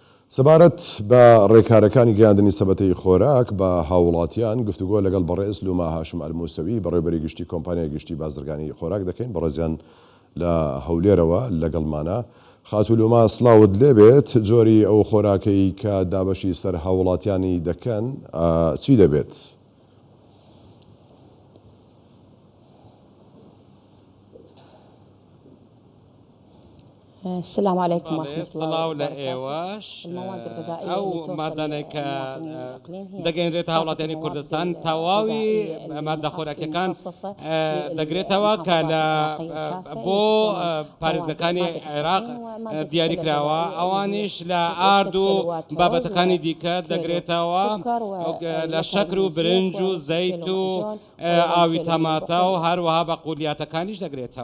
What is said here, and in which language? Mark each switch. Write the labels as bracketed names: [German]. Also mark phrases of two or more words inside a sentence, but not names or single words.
[Central Kurdish] سەبارەت بە ڕێکارەکانی گەیاندنی سەبەتەی خۆراک بە هاوڵاتیان گفتوگۆ لەگەڵ بەڕێز لوما هاشم ئەلموسەوی بەڕێوەبەری گشتی کۆمپانیای گشتی بازرگانی خۆراک دەکەین بەڕێزیان لە هەولێرەوە لەگەڵمانە. خاتو لوما سڵاوت لێبێت، جۆری ئەو خۆراکەی کە دابەشی سەر هاوڵاتیانی دەکەن چی دەبێت؟ [Arabic] السلام عليكم ورحمة الله وبركاته. [Central Kurdish] أو مادانك دقين هاوڵاتیانی کوردستان تەواوی مادە خۆراکیەکان دەگرێتەوە کە لە بۆ پارێزگەکانی عێراق دیاری کراوە، ئەوانیش لە ئارد و بابەتەکانی دیکە دەگرێتەوە لە شەکر و برنج و زەیت و ئاوی تەماتە و هەروەها بە قولیاتەکانیش دەگرێتەوە.